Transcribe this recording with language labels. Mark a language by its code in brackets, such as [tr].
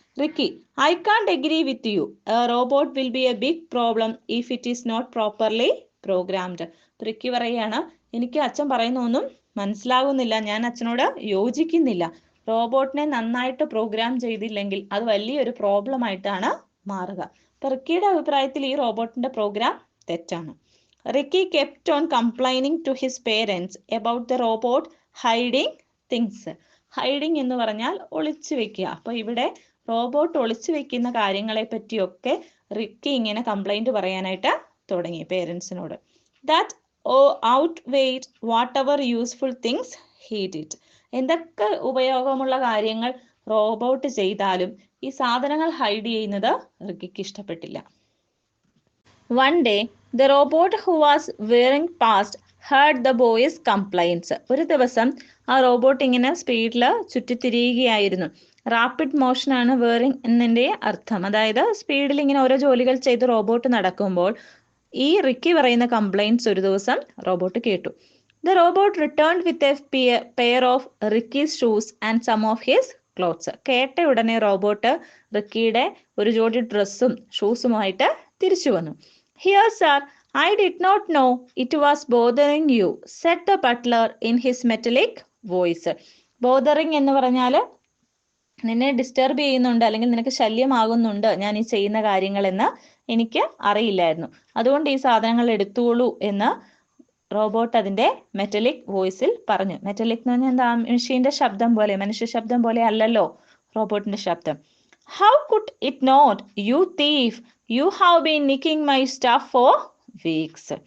[en] Ricky, I can't agree with you, a robot will be a big problem if it is not properly programmed. [ml] Ricky പറയുകയാണ്, എനിക്ക് അച്ഛൻ പറയുന്നൊന്നും മനസ്സിലാകുന്നില്ല, ഞാൻ അച്ഛനോട് യോജിക്കുന്നില്ല. റോബോട്ടിനെ നന്നായിട്ട് പ്രോഗ്രാം ചെയ്തില്ലെങ്കിൽ അത് വലിയൊരു പ്രോബ്ലം ആയിട്ടാണ് മാറുക. അപ്പൊ റിക്കിയുടെ അഭിപ്രായത്തിൽ ഈ റോബോട്ടിന്റെ പ്രോഗ്രാം തെറ്റാണ്. [en] Ricky kept on complaining to his parents about the robot hiding things. [ml] Hiding എന്ന് പറഞ്ഞാൽ ഒളിച്ചു വെക്കുക. അപ്പൊ ഇവിടെ റോബോട്ട് ഒളിച്ചു വെക്കുന്ന കാര്യങ്ങളെ പറ്റിയൊക്കെ റിക്കി ഇങ്ങനെ കംപ്ലൈന്റ് പറയാനായിട്ട് തുടങ്ങി പേരൻസിനോട്. [en] That outweighed whatever useful things he did. [ml] എന്തൊക്കെ ഉപയോഗമുള്ള കാര്യങ്ങൾ റോബോട്ട് ചെയ്താലും ഈ സാധനങ്ങൾ ഹൈഡ് ചെയ്യുന്നത് റിക്കിക്ക് ഇഷ്ടപ്പെട്ടില്ല. [en] One day, the robot who was wearing past heard the boys' complaints. [ml] ഒരു ദിവസം ആ റോബോട്ട് ഇങ്ങനെ സ്പീഡിൽ ചുറ്റിത്തിരിയുകയായിരുന്നു. റാപ്പിഡ് മോഷനാണ് വേറിംഗ് എന്നതിൻ്റെ അർത്ഥം. അതായത് സ്പീഡിൽ ഇങ്ങനെ ഓരോ ജോലികൾ ചെയ്ത് റോബോട്ട് നടക്കുമ്പോൾ ഈ റിക്കി പറയുന്ന കംപ്ലൈൻറ്റ്സ് ഒരു ദിവസം റോബോട്ട് കേട്ടു. [en] The robot returned with a pair of Ricky's shoes and some of his clothes. [ml] കേട്ട ഉടനെ റോബോട്ട് റിക്കിയുടെ ഒരു ജോഡി ഡ്രസ്സും ഷൂസുമായിട്ട് തിരിച്ചു വന്നു. [en] Here, sir, I did not know it was bothering you, said the butler in his metallic voice. [ml] Bothering എന്ന് പറഞ്ഞാൽ നിന്നെ ഡിസ്റ്റർബ് ചെയ്യുന്നുണ്ട്, അല്ലെങ്കിൽ നിനക്ക് ശല്യമാകുന്നുണ്ട് ഞാൻ ഈ ചെയ്യുന്ന കാര്യങ്ങളെന്ന് എനിക്ക് അറിയില്ലായിരുന്നു, അതുകൊണ്ട് ഈ സാധനങ്ങൾ എടുത്തോളൂ എന്ന് റോബോട്ട് അതിൻ്റെ മെറ്റലിക് വോയിസിൽ പറഞ്ഞു. മെറ്റലിക് എന്ന് പറഞ്ഞാൽ എന്താ? മെഷീൻ്റെ ശബ്ദം പോലെ, മനുഷ്യ ശബ്ദം പോലെ അല്ലല്ലോ റോബോട്ടിന്റെ ശബ്ദം. [en] How could it not, you thief? You have been nicking my stuff for weeks.